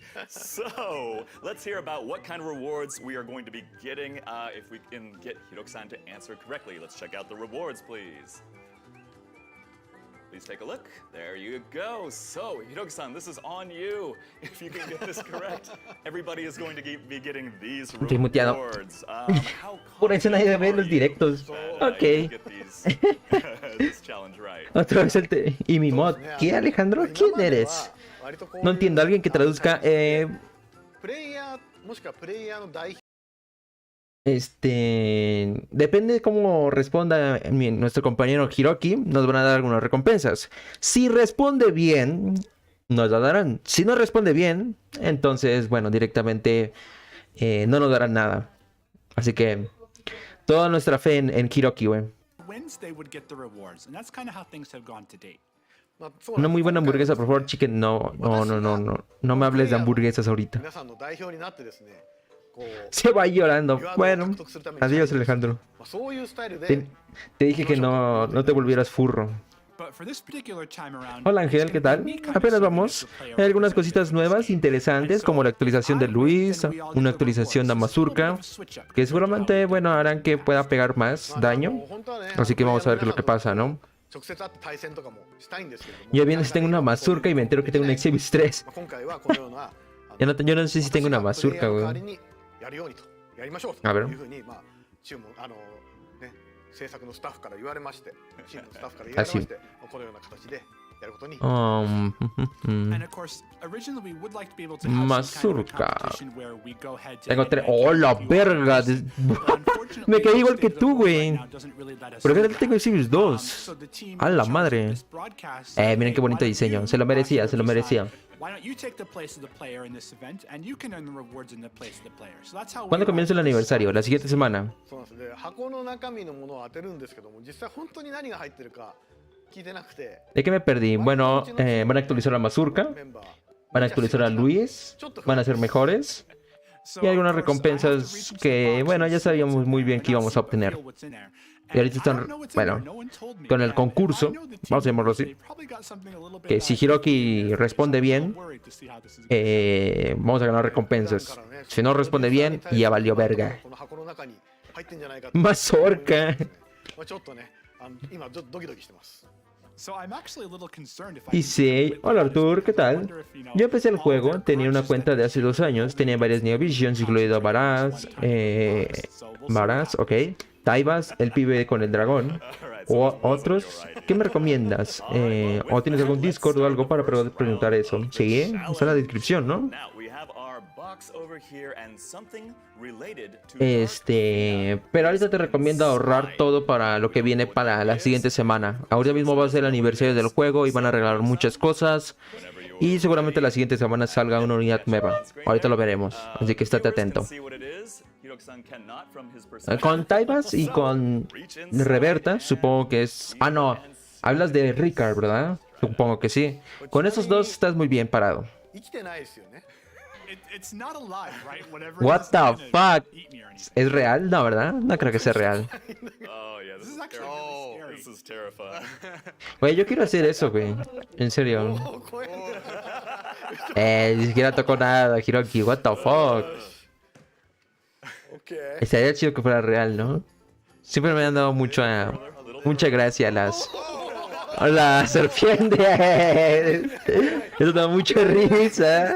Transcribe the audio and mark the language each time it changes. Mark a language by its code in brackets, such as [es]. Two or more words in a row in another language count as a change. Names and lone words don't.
[en] So let's hear about what kind of rewards we are going to be getting if we can get Hiroki-san to answer correctly. Let's check out the rewards, please. Please take a look. There you go. So, Hiroki-san, this is on you. If you can get this correct, everybody is going to be getting these [es] Estoy muteado. [en] rewards. How [es] Por eso nadie ve los [en] confident are you [es] directos. [en] that, [es] Ok. [en] you get this challenge right? [es] Otra vez y mi mod. ¿Qué, Alejandro? ¿Quién eres? No entiendo. Alguien que traduzca. [ja] プレイヤーもしくはプレイヤーの代表 [es] Depende de cómo responda nuestro compañero Hiroki, nos van a dar algunas recompensas. Si responde bien, nos la darán. Si no responde bien, entonces, bueno, directamente no nos darán nada. Así que toda nuestra fe en Hiroki, güey. [en] Wins, they would get the rewards, and that's kind of how things have gone to date. [ja] まあそうなんです [es] Una muy buena hamburguesa, por favor, chicken. No me hables de hamburguesas ahorita. [ja] 皆さんの代表になってですねこう [es] Se va llorando. [ja] リワードを [es] Bueno, [ja] 獲得するために [es] adiós, Alejandro. [ja] まあそういうスタイルで [es] Te dije que no te volvieras furro. [en] But for this particular time around, [es] Hola Ángel, [en] it's [es] ¿qué [en] gonna [es] tal? [en] be me kind of [es] Apenas [en] serving [es] vamos. [en] as the player [es] Hay algunas [en] representative [es] cositas nuevas, [en] today. [es] interesantes, como la actualización de Luis, una actualización de Mazurka, que seguramente, bueno, harán que pueda pegar más [ja] まあ [es] daño. [ja] 本当はね [es] Así que vamos a ver qué es lo que pasa, ¿no? [ja] 直接会って対戦とかもしたいんですけれども [es] Yo bien si tengo una Mazurka y me entero que tengo un Exvius 3. [ja] まあ今回はこのような [es] Yo no sé si tengo una Mazurka, [ja] 私がプレイヤーの代 [es] güey. [ja] わりにやるようにとやりましょうあべろというふうにまあチームね制作のスタッフから言われましてチームのスタッフから言われましてこのような形でやることに [en] And of course, originally we would like to be able to have some kind of a [es] Mazurka. [en] competition where we go head to [es] Tengo [en] head [es] tres. [en] and [es] ¡Oh, la [en] you [es] verga! [en] wins. But unfortunately, [es] Me quedé [en] the [es] igual que [en] state of the [es] tú, [en] world [es] güey. [en] right now doesn't really let us [es] ¿Por qué [en] do [es] no tengo [en] that. [es] Exvius 2? [en] So the team [es] A la [en] chose [es] madre. [en] this broadcast, [es] Miren qué [en] "Hey, [es] bonito [en] why don't [es] diseño. [en] you, [es] Se lo merecía, se lo [en] Hiroki-san, [es] merecía. [en] Why don't you take the place of the player in this event and you can earn the rewards in the place of the player. So that's how we [es] ¿Cuándo comienza el [en] arrived at this [es] aniversario? La siguiente semana. [ja] そうなんですで箱の中身のものを当てるんですけども実際本当に何が入ってるか聞いてなくて [es] ¿De qué me perdí? Bueno, van a actualizar la Mazurka, [ja] メンバー [es] van a actualizar a Luis, van a ser mejores. [en] So, [es] Y algunas [en] of course, I have to [es] recompensas [en] reach into [es] que, [en] the [es] bueno, [en] box [es] ya [en] and [es] sabíamos [en] see [es] muy bien [en] what's [es] que [en] in [es] íbamos a [en] there, and [es] obtener. [en] feel what's in there. [es] Y ahorita [en] And I don't [es] están, [en] know what's in [es] bueno, [en] there, no one told me. [es] con el [en] And [es] concurso, [en] I know the team [es] vamos a llamarlo [en] members, [es] así, [en] they probably got something a little bit [es] que si [en] that I [es] Hiroki [en] think [es] responde [en] I'm [es] bien, [en] worried to see how this is gonna [es] vamos a ganar recompensas. Si no responde bien, ya valió verga. [ja] この箱の中に入ってんじゃないかと [es] Mazorca. [ja] まあちょっとね今ちょっとドキドキしてます [en] So I'm actually a little concerned if I [es] Dice, hola Artur, ¿qué tal? Yo empecé el juego, tenía una cuenta de hace 2 años, tenía varias Neo Visions, incluido Varaz, ok, Taibas, el pibe con el dragón, o otros. ¿Qué me recomiendas? ¿O tienes algún Discord o algo para preguntar eso? Sí, está en la descripción, ¿no? Now we have our box over here and something related to Pero ahorita te recomiendo ahorrar todo para lo que viene para la siguiente semana. Ahorita mismo va a ser el aniversario del juego y van a regalar muchas cosas. Y seguramente la siguiente semana salga una unidad nueva. Ahorita lo veremos, así que estate atento. Con Taibas y con Reverta, supongo que es... Ah, no, hablas de Ricard, ¿verdad? Supongo que sí. Con esos dos estás muy bien parado. [ja] 生きてないですよね。 [en] It's not alive, right? Whatever. What it is, the not gonna fuck? eat me or anything. [es] ¿Es real? No, ¿verdad? No creo que sea real. [en] Oh, yeah, this This is is actually terrifying. really This scary. is terrifying. [es] Güey, yo quiero hacer eso, güey. En serio. [ja] お怖いんだよ。 [es] Ni siquiera tocó nada, Hiroki. [en] What the fuck. [ja] OK。 [es] Estaría chido que fuera real, ¿no? Siempre me han dado mucha gracia las serpientes. Eso da mucha risa.